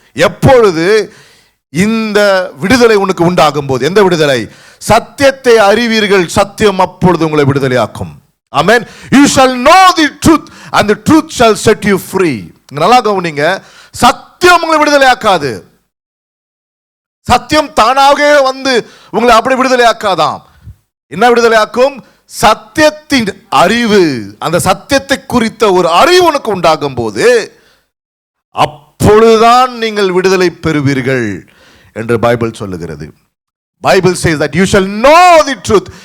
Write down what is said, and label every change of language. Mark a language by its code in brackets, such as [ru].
[ta] எப்பொழுது இந்த விடுதலை உனக்கு உண்டாகும் போது. எந்த விடுதலை? சத்தியத்தை அறிவீர்கள், சத்தியம் அப்பொழுது உங்களை விடுதலையாக்கும். ஆமென். [en] You shall know the truth and the truth shall set you free. [ta] நல்லா கவனிங்க, சத்தியம் உங்களை விடுதலையாக்காது. சத்தியம் தானாகவே உங்களை அப்படி விடுதலையாக்காதாம். என்ன விடுதலையாக்கும்? சத்தியத்தின் அறிவு. அந்த சத்தியத்தை குறித்த ஒரு அறிவு உனக்கு உண்டாகும் போது அப்பொழுதுதான் நீங்கள் விடுதலை பெறுவீர்கள் என்று பைபிள் சொல்லுகிறது. [en] Bible says that you shall know the truth.